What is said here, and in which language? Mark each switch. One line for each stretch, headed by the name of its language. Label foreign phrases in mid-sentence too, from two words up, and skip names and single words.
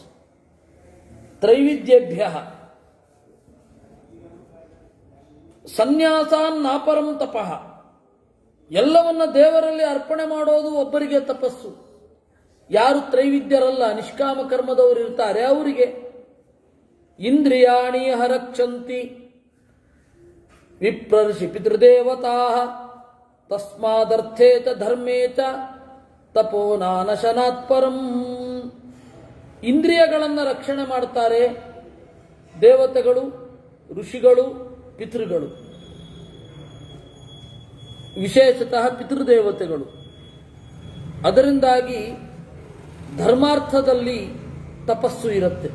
Sanskrit: ತ್ರೈವಿದ್ಯೇಭ್ಯ ಸನ್ಯಾಸಾನ್ನಾಪರಂ ತಪಃ,
Kannada: ಎಲ್ಲವನ್ನ ದೇವರಲ್ಲಿ ಅರ್ಪಣೆ ಮಾಡೋದು ಒಬ್ಬರಿಗೆ ತಪಸ್ಸು. ಯಾರು ತ್ರೈವಿದ್ಯರಲ್ಲ, ನಿಷ್ಕಾಮ ಕರ್ಮದವರು ಇರ್ತಾರೆ ಅವರಿಗೆ.
Sanskrit: ಇಂದ್ರಿಯಾಣಿ ಹರಕ್ಷಂತಿ ವಿಪ್ರರ್ಷಿ ಪಿತೃದೇವತಾ ತಸ್ಮಾದರ್ಥೇ ಚ ಧರ್ಮೇ ಚ ತಪೋ ನಾನಶನಾತ್ ಪರಂ.
Kannada: ಇಂದ್ರಿಯಗಳನ್ನು ರಕ್ಷಣೆ ಮಾಡ್ತಾರೆ ದೇವತೆಗಳು, ಋಷಿಗಳು, ಪಿತೃಗಳು, ವಿಶೇಷತಃ ಪಿತೃದೇವತೆಗಳು. ಅದರಿಂದಾಗಿ ಧರ್ಮಾರ್ಥದಲ್ಲಿ ತಪಸ್ಸು ಇರುತ್ತೆ.